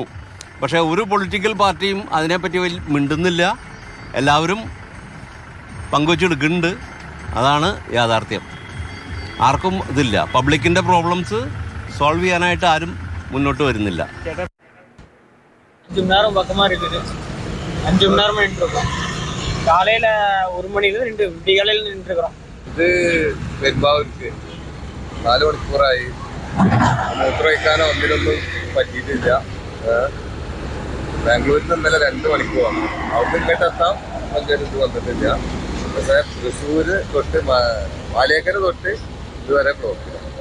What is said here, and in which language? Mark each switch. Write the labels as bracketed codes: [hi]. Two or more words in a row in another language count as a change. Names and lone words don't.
[ml] പക്ഷേ ഒരു [en] political party [ml] അതിനെപ്പറ്റി മിണ്ടുന്നില്ല. എല്ലാവരും പങ്കുവെച്ചെടുക്കുന്നുണ്ട്. അതാണ് യാഥാർത്ഥ്യം. ആർക്കും ഇതില്ല. പബ്ലിക്കിൻ്റെ [en] problems solve [ml] ചെയ്യാനായിട്ട് ആരും മുന്നോട്ട് വരുന്നില്ല. [ta] 5 மணி நேரம் பக்கமாக இருக்குது. 5 மணி நேரமாக நின்றுருக்கோம். காலையில் 1 மணிலேருந்து விடிகாலையில் நின்றுருக்குறோம். [ml] ഇത് പെരുമ്പാവൂർക്ക് 4 മണിക്കൂറായി. മൂത്രമൊഴിക്കാനോ ഒന്നിനൊന്നും പറ്റിയിട്ടില്ല. ബാംഗ്ലൂരിൽ നിന്ന് ഇന്നലെ 2 മണിക്കൂറാണ്. അവിടെ ഇങ്ങോട്ടെത്താം വലിയൊരു ഇത് വന്നിട്ടില്ല. പക്ഷേ തൃശ്ശൂർ തൊട്ട് പാലിയേക്കര തൊട്ട് ഇതുവരെ ബ്ലോക്കില്ല.